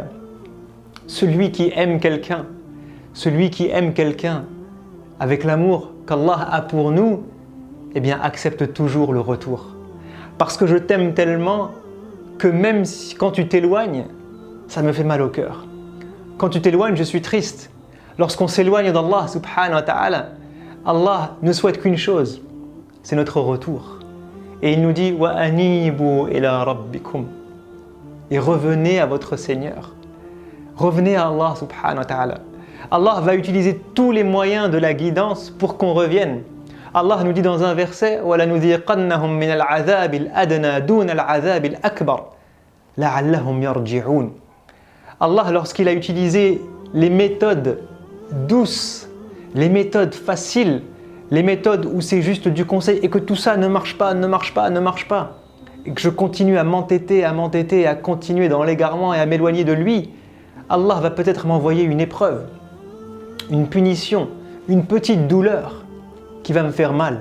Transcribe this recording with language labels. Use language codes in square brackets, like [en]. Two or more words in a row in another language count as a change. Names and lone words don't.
[fr] Celui qui aime quelqu'un avec l'amour qu'Allah a pour nous, eh bien accepte toujours le retour. Parce que je t'aime tellement que même si, quand tu t'éloignes, ça me fait mal au cœur. Quand tu t'éloignes, je suis triste. Lorsqu'on s'éloigne d'Allah [ar] سبحانه وتعالى, [fr] Allah ne souhaite qu'une chose, c'est notre retour. Et il nous dit « [ar] وأنيبوا إلى ربكم [fr] » et revenez à votre Seigneur. Revenez à Allah [ar] سبحانه وتعالى. [fr] Allah va utiliser tous les moyens de la guidance pour qu'on revienne. Allah nous dit dans un verset [ar] وَلَنُذِيقَنَّهُمْ مِنَ الْعَذَابِ الْأَدْنَى دُونَ الْعَذَابِ الْأَكْبَرِ لَعَلَّهُمْ يَرْجِعُونَ. [fr] Allah, lorsqu'il a utilisé les méthodes douces, les méthodes faciles, les méthodes où c'est juste du conseil et que tout ça ne marche pas, et que je continue à m'entêter, à continuer dans l'égarement et à m'éloigner de lui, Allah va peut-être m'envoyer une épreuve, une punition, une petite douleur qui va me faire mal.